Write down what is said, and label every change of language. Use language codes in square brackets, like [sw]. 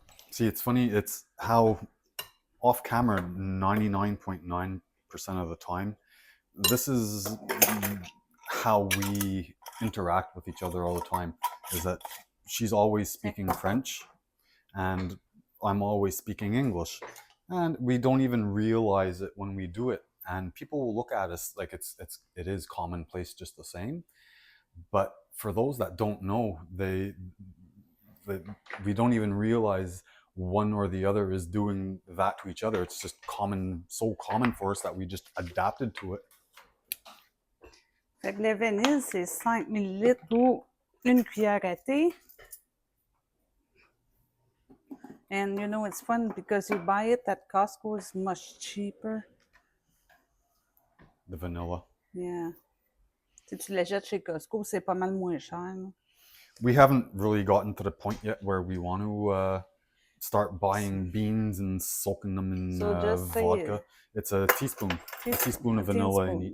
[en] See, it's funny, it's how off camera 99.9% of the time, this is how we interact with each other all the time, is that she's always speaking French and I'm always speaking English, and we don't even realize it when we do it, and people will look at us like it is commonplace just the same. But for those that don't know, we don't even realize one or the other is doing that to each other. It's just so common for us that we just adapted to it. [fr] Fait que le vanille, c'est 5 ml ou une cuillère à thé. [en] And you know, it's fun because you buy it at Costco, it's much cheaper. The vanilla. Yeah. [fr] Si tu l'achètes chez Costco, c'est pas mal moins cher. [en] We haven't really gotten to the point yet where we want to start buying beans and soaking them in vodka. It's a teaspoon of vanilla in each.